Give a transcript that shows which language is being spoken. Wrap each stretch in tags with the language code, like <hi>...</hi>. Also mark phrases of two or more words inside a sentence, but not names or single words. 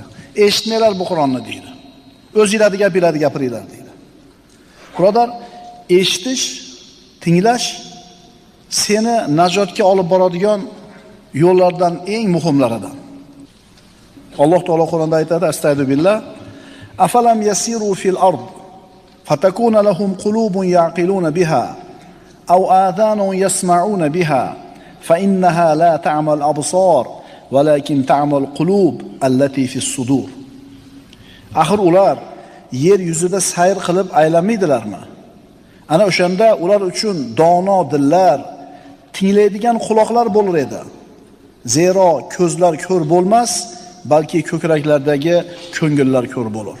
<uz>Eshitmanglar bu Qur'onni deydi. O'zingizlarga gapiradi, gapiringlar deydi. Birodar, eshitish, tinglash seni najotga olib boradigan yo'llardan eng muhimlaridan. Alloh taolo Qur'onda aytadi,</uz> <ar>أستغفر الله أفلم يسيروا في الأرض فتكون لهم قلوب يعقلون بها أو آذان يسمعون بها فإنها لا تعمى الأبصار ولكن تعمى القلوب التي في الصدور."</ar> <uz>Axir ular yer yuzida sayr qilib aylanmaydilarmi? Ana o'shanda ular uchun dono dillar, tinglaydigan quloqlar bo'lar edi. Zero ko'zlar ko'r bo'lmas, balki ko'kraklardagi ko'ngillar ko'r bo'lar.</uz>